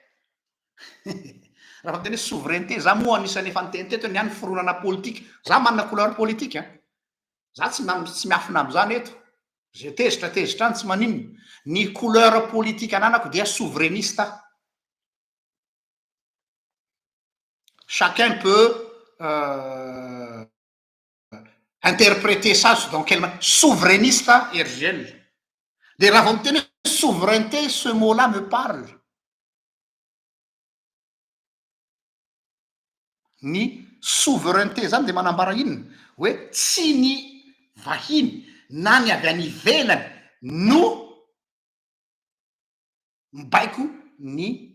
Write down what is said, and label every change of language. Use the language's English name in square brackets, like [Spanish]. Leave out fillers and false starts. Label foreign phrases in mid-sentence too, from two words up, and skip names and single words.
[Malagasy] raha fa tena hoe souveraineté za moa anisany efa nyteny teto ny any fironana politika za manana [French] couleur politique [Malagasy] a za tsy miafina am'izany eto zay tezitra any tsy maninona ny [French] couleur politique [Malagasy] ananako dia souverainiste [French] chacun peut interpréter ça dans quel souverainiste RGL [Malagasy] de raha vao miteny hoe [French] souveraineté ce mot là me parle [Malagasy] ny souveraineté zany de manambara inona hoe tsy ny vahiny na ny avy any ivelany no mibaiko ny